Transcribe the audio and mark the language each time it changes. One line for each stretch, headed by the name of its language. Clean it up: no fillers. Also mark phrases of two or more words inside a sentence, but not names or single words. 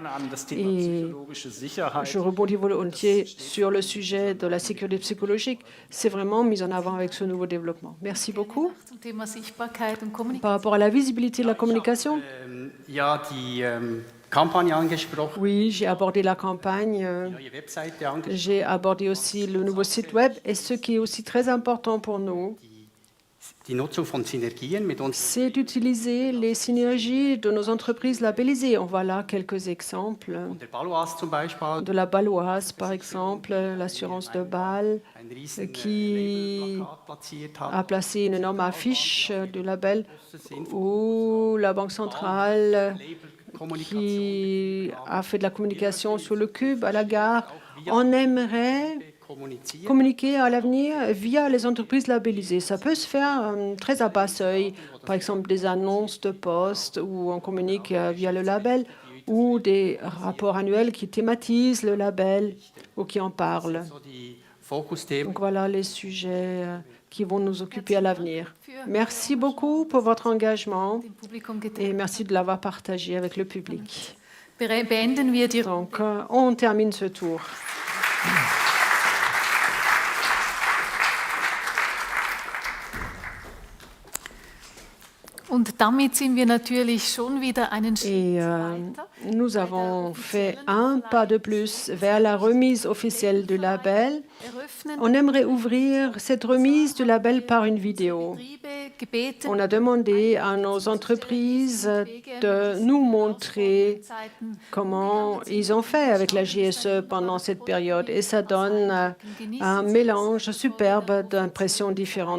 French: Et je rebondis volontiers sur le sujet de la sécurité psychologique. C'est vraiment mis en avant avec ce nouveau développement. Merci beaucoup. Par rapport à la visibilité de la communication,
German: Ja, die Kampagne angesprochen,
French: oui, j'ai abordé la campagne,
German: neue Webseite angesprochen.
French: j'ai abordé aussi le nouveau site web et ce qui est aussi très important pour nous,
German: Die Nutzung von Synergien mit uns.
French: c'est d'utiliser les synergies de nos entreprises labellisées. On voit là quelques exemples.
German: Der Baloise zum Beispiel,
French: De la Baloise, par exemple, l'assurance de Bâle,
German: ein riesen
French: qui
German: Plakat platziert hat.
French: a placé une énorme affiche du label, ou la Banque centrale qui a fait de la communication sur le cube à la gare. On aimerait
German: Kommunizieren.
French: communiquer à l'avenir via les entreprises labellisées. Ça peut se faire très à bas seuil, par exemple des annonces de poste où on communique via le label ou des rapports annuels qui thématisent le label ou qui en parlent.
German: So die Fokusthemen.
French: Donc voilà les sujets qui vont nous occuper à l'avenir. Merci beaucoup pour votre engagement et merci de l'avoir partagé avec le public.
German: Beenden wir die
French: Donc on termine ce tour.
German: Und damit sind wir natürlich schon wieder einen Schritt
French: Et
German: weiter.
French: nous avons fait un pas de plus vers la remise officielle du label.
German: Eröffnen
French: On aimerait ouvrir cette remise du label par une vidéo.
German: Betriebe gebeten,
French: On a demandé à nos entreprises de nous montrer comment ils ont fait avec la GSE pendant cette période. Et ça donne un mélange superbe d'impressions différentes.